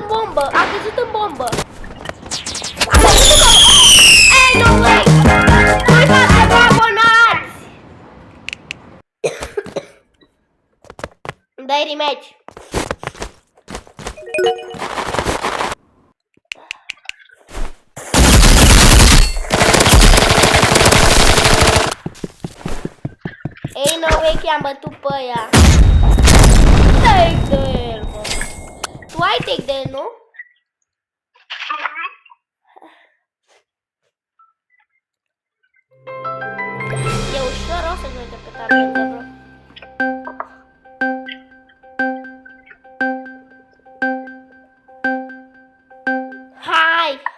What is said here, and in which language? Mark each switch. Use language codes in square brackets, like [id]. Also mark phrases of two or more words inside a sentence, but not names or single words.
[ro] bombă! A căzut în bombă! Ei, [en] no way! [ro] Uitați-vă, abonați! Dai rematch! Ei, [en] no way [ro] că i-am bătut pe ea! [en] Take the el, bă! [ro] Tu ai [en] take the el, nu? [ro] E ușor, o să mergem pe tablete, bro. Hai!